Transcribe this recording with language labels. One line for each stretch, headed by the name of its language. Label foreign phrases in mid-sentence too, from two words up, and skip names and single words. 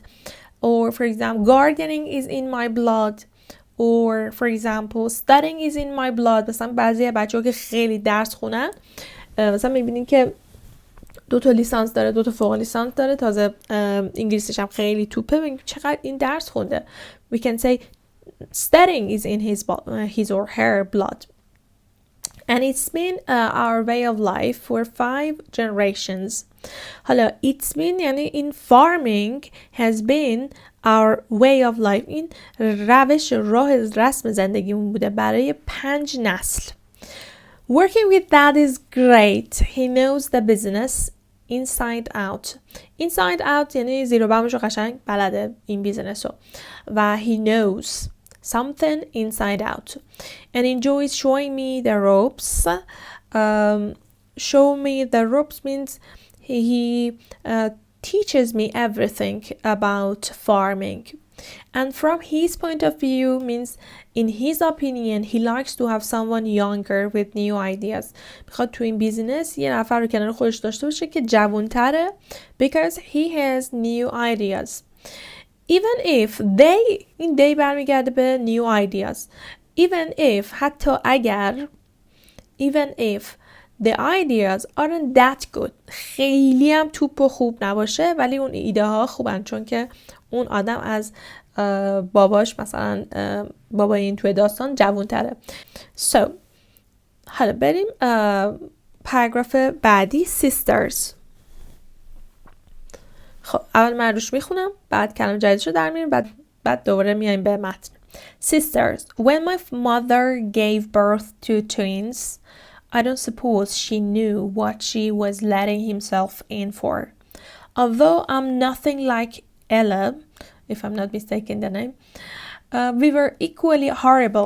English: Or for example gardening is in my blood. Or for example studying is in my blood.
Persian: مثلا بعضی بچه‌ها که خیلی درس خونن، مثلا می‌بینین که 2 لیسانس داره، 2 فوق لیسانس داره، تازه انگلیسیش هم خیلی توپه. ببین چقدر این درس خونده.
English: We can say studying is in his or her blood. And it's been our way of life for 5 generations. حالا it's been
Persian: یعنی این
English: farming has been our way of life.
Persian: این روش راه رسم زندگیمون بوده برای 5 نسل.
English: Working with dad is great. He knows the business inside out. Inside out
Persian: یعنی زیر و بمش رو قشنگ بلده این بیزنس رو.
English: و he knows something inside out. And enjoys showing me the ropes. Show me the ropes means he teaches me everything about farming. And from his point of view means in his opinion he likes to have someone younger with new ideas.
Persian: میخواد تو این بیزینس یه نفر رو کنار خودش داشته باشه که جوان‌تره
English: because he has new ideas. Even if they این they
Persian: برمیگرده به
English: new ideas. Even if
Persian: حتی اگر
English: even if the ideas aren't that good
Persian: خیلی هم توپ و خوب نباشه ولی اون ایده ها خوبن چون که اون آدم از باباش مثلا بابا این توی داستان جوان تره. So حالا بریم پاراگراف بعدی sisters. خب اول من روش میخونم بعد کلام جدیدشو در میاریم بعد دوباره میایم به متن.
English: Sisters, when my mother gave birth to twins I don't suppose she knew what she was letting himself in for. Although I'm nothing like Ella, if I'm not mistaken the name, we were equally horrible.